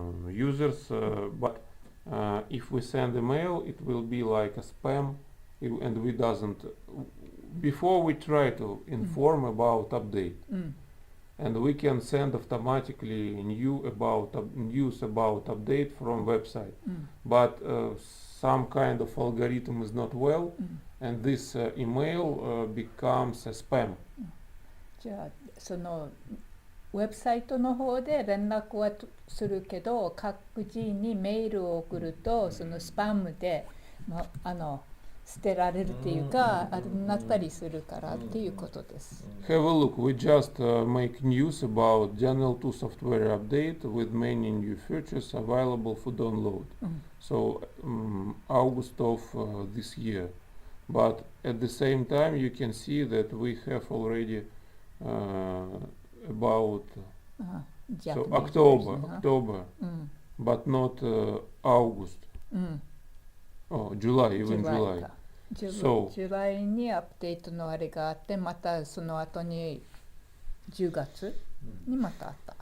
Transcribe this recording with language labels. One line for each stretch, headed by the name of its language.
English: users, but if we send email it will be like a spam, and we doesn't, before we try to inform about update, and we can send automatically news about update from website, but some kind of algorithm is not well, and this email becomes a spam.
Japanese: じゃあそのウェブサイトの方で連絡はするけど、各自にメールを送るとそのスパムで、捨てられるっていうか、なったりするからっていうことです。
English: Have a look, we just make news about Channel 2 software update with many new features available for download. So August of this year. But at the same time you can see that we have already about so October, but not August. Oh, July, even July.
Japanese: ジ
English: So
Japanese: ュライにアップデートのあれがあって、またその後に10月にまたあった。